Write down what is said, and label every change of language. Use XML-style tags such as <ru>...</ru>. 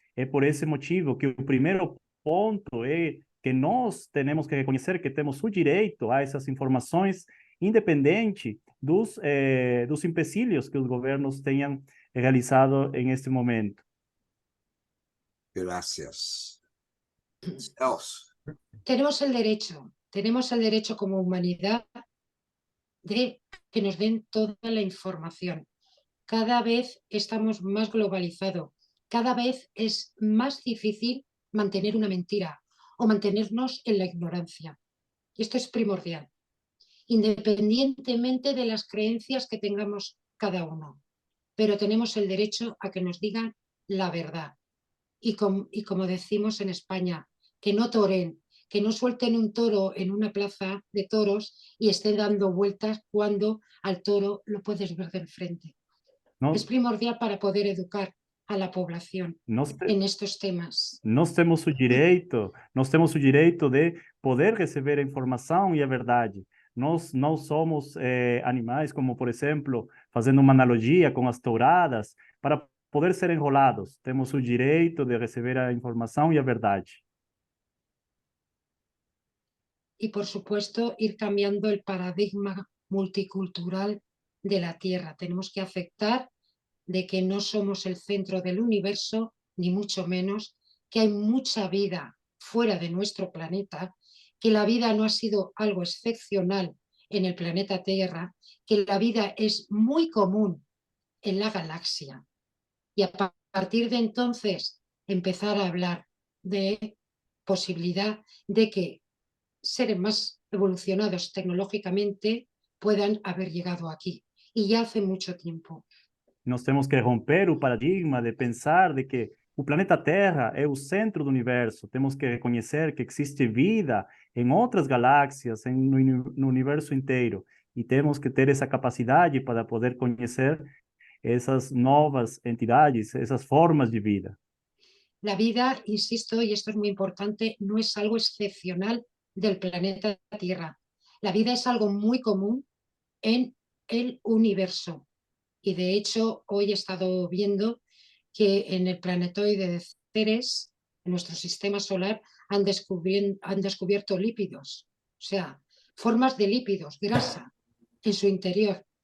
<pt>É por esse motivo que o primeiro ponto é que nós temos que reconhecer que temos o direito a essas informações, independente dos empecilhos que os governos tenham realizado</pt> <es>en este momento. Gracias. Celso. Tenemos el derecho como humanidad de que nos den toda la información. Cada vez estamos más globalizados, cada vez es más difícil mantener una mentira o mantenernos en la ignorancia. Y esto es primordial, independientemente de las creencias que tengamos cada uno. Pero tenemos el derecho a que nos digan la verdad. Y como decimos en España, que no toren, que no suelten un toro en una plaza de toros y estén dando vueltas cuando al toro lo puedes ver de frente. Es primordial para poder educar a la población en estos temas.</es> <pt>Nós temos o direito de poder receber a informação e a verdade. Nós não somos animais, como, por exemplo, fazendo uma analogia com as touradas, para poder ser enrolados. Temos o direito de receber a informação e a verdade.</pt> <es>Y, por supuesto, ir cambiando el paradigma multicultural de la Tierra. Tenemos que aceptar de que no somos el centro del universo, ni mucho menos, que hay mucha vida fuera de nuestro planeta, que la vida no ha sido algo excepcional en el planeta Tierra, que la vida es muy común en la galaxia. Y a partir de entonces empezar a hablar de posibilidad de que seres más evolucionados tecnológicamente puedan haber llegado aquí. Y ya hace mucho tiempo.</es> <pt>Nós temos que romper o paradigma de pensar de que o planeta Terra é o centro do universo. Temos que reconhecer que existe vida em outras galáxias, no universo inteiro. E temos que ter essa capacidade para poder conhecer esas novas entidades, esas formas de vida.</pt> <es>La vida, insisto, y esto es muy importante, no es algo excepcional del planeta Tierra. La vida es algo muy común en el universo. Y de hecho, hoy he estado viendo que en el planetoide de Ceres, en nuestro sistema solar, han descubierto lípidos, o sea, formas de lípidos, grasa en su interior.</es>